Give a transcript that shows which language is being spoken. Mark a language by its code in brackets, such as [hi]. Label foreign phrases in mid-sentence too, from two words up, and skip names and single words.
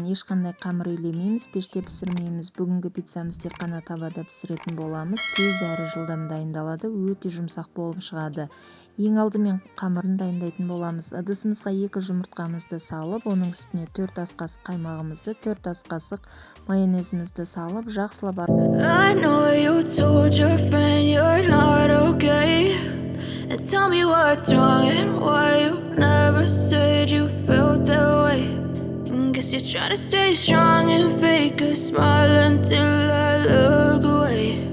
[kk] Ешқандай қамыр илемейміз, пеште пісірмейміз. Бүгінгі пиццамыз тек қана табада пісіретін боламыз. Тез әрі жылдам дайындалады, өте жұмсақ болып шығады. Ең алдымен қамырын дайындайтын боламыз. Ыдысымызға 2 жұмыртқамызды салып, оның үстіне 4 ас қасық қаймағымызды, 4 ас қасық майонезімізді салып, жақсылап [en] And tell me what's wrong and why you never said you felt that way. And guess you're trying to stay strong and fake a smile until I look away.